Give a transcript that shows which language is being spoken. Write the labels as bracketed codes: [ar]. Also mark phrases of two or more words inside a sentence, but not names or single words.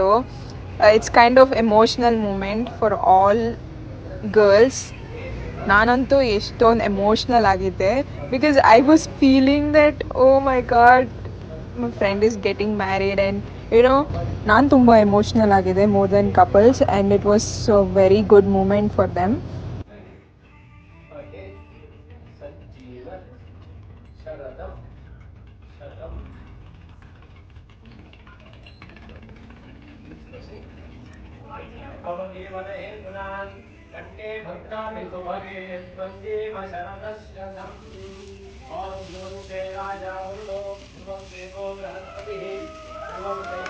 [en] It's kind of emotional moment for all girls. [kn] ನಾನಂತೂ ಎಷ್ಟೊಂದು ಎಮೋಷ್ನಲ್ ಆಗಿದ್ದೆ [en] because I was feeling that oh my God my friend is getting married and you know [kn] ನಾನು ತುಂಬ ಎಮೋಷ್ನಲ್ ಆಗಿದೆ [en] more than couples and it was very good moment for them. [sa] ಕಂಠೆ ಭದ್ರಾಮಿ ಸುಭಗೆ ತ್ವಂಜೀವ ಶರದಸ್ಯ ಓಂ ಗುರುತೆ ರಾಜಾವೃತೋ ಧ್ರುವಂ ದೇವೋ ಬೃಹಸ್ಪತಿಃ ಧ್ರುವಂ